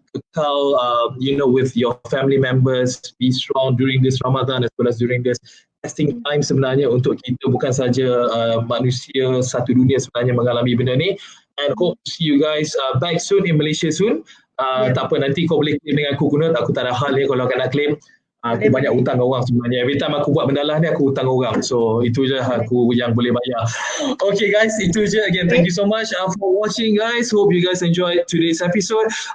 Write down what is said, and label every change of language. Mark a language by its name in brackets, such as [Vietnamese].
[English] Kekal, with your family members. Be strong during this Ramadan as well as during this testing time [Malay] sebenarnya untuk kita, bukan saja manusia satu dunia sebenarnya mengalami benda ni. [English] And hope to see you guys back soon in Malaysia soon. [Malay] Tak apa, nanti kau boleh claim dengan aku Kunut. Aku tak ada hal ni kalau kau nak claim. Aku banyak hutang orang sebenarnya. [English] Every time [Malay] aku buat benda lah ni aku hutang orang. So itu je aku yang boleh bayar. [English] Okay guys, [Malay] itu je. [English] Again, thank you so much for watching guys. Hope you guys enjoyed today's episode.